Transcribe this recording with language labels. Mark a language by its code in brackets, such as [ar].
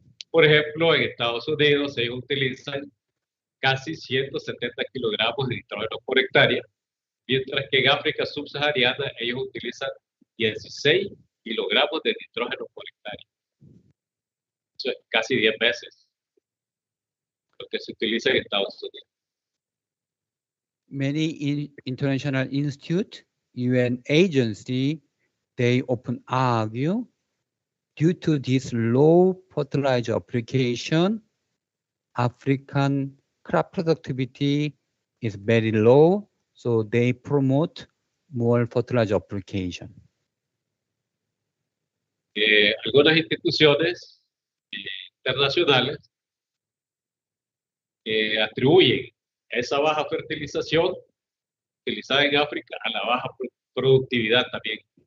[es] Por ejemplo, en Estados Unidos ellos utilizan casi 170 kilogramos de nitrógeno por hectárea, mientras que en África subsahariana ellos utilizan 16 kilogramos de nitrógeno por hectárea. Eso es casi 10 veces lo que se utiliza en Estados Unidos. [en] Many international institutes, UN agency, they often argue due to this low fertilizer application, African crop productivity is very low, so they promote more fertilizer application. [es] Algunas instituciones internacionales atribuyen esa baja fertilización utilizada en África a la baja productividad también.